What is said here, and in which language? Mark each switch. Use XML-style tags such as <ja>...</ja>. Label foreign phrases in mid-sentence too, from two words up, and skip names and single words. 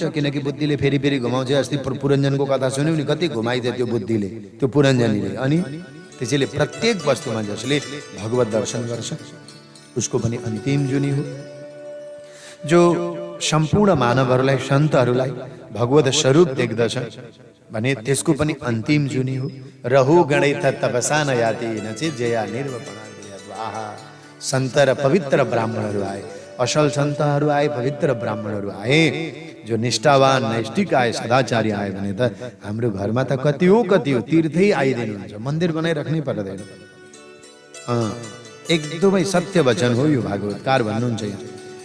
<ne>किनकि बुद्धिले फेरि फेरि घुमाउँछ। अस्ति पुरञ्जनको कथा सुन्यौ नि, कति घुमाइदियो त्यो बुद्धिले, त्यो पुरञ्जनीले। अनि त्यसैले प्रत्येक वस्तुमा जसले भगवत दर्शन गर्छ उसको पनि अन्तिम जुनी हो। जो सम्पूर्ण मानवहरूलाई, सन्तहरूलाई भगवत स्वरूप देख्दछ भने त्यसको पनि अन्तिम जुनी हो।</ne> <sa>रहु गणै तपसा न याति नचे जया निर्वपणा।</sa> <ne>आहा, सन्त र पवित्र ब्राह्मणहरू आए, असल सन्तहरू आए, पवित्र ब्राह्मणहरू आए, जो निष्ठावान नैष्ठिक आए, सदाचारी आए भने त हाम्रो घरमा त कति हो तीर्थै आइदिनुहुन्छ, मन्दिर बनाइराख्नै पर्दैन। एकदमै सत्य वचन हो यो, भागवतकार भन्नुहुन्छ यहाँ।</ne>